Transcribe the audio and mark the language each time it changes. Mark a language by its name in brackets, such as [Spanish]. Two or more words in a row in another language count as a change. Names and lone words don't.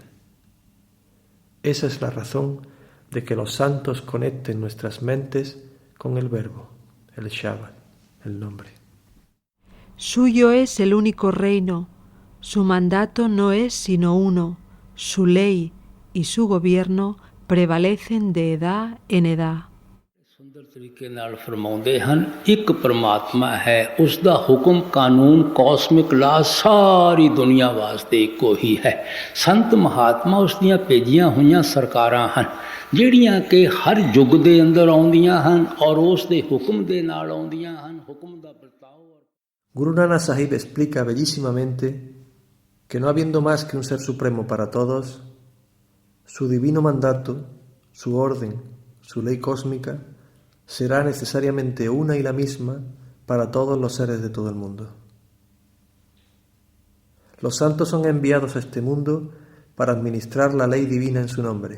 [Spanish] Esa es la razón de que los santos conecten nuestras mentes con el verbo, el Shabbat, el nombre. Suyo es el único reino, su mandato no es sino uno, su ley y su gobierno prevalecen de edad en edad. [Punjabi] ਸੁੰਦਰ ਤਰੀਕੇ ਨਾਲ ਫਰਮਾਉਂਦੇ ਹਨ ਇੱਕ ਪਰਮਾਤਮਾ ਹੈ ਉਸ ਦਾ ਹੁਕਮ ਕਾਨੂੰਨ [English] cosmic law [Punjabi] ਸਾਰੀ ਦੁਨੀਆ ਵਾਸਤੇ ਇੱਕੋ ਹੀ ਹੈ ਸੰਤ ਮਹਾਤਮਾ ਉਸ ਦੀਆਂ ਭੇਜੀਆਂ ਹੋਈਆਂ ਸਰਕਾਰਾਂ ਹਨ ਜਿਹੜੀਆਂ ਕਿ ਹਰ ਯੁੱਗ ਦੇ ਅੰਦਰ ਆਉਂਦੀਆਂ ਹਨ ਔਰ ਉਸ ਦੇ ਹੁਕਮ ਦੇ ਨਾਲ ਆਉਂਦੀਆਂ ਹਨ ਹੁਕਮ ਦਾ ਵਰਤਾਓ [Spanish] Guru Nanak Sahib explica bellísimamente que no habiendo más que un ser supremo para todos, su divino mandato, su orden, su ley cósmica, será necesariamente una y la misma para todos los seres de todo el mundo. Los santos son enviados a este mundo para administrar la ley divina en su nombre.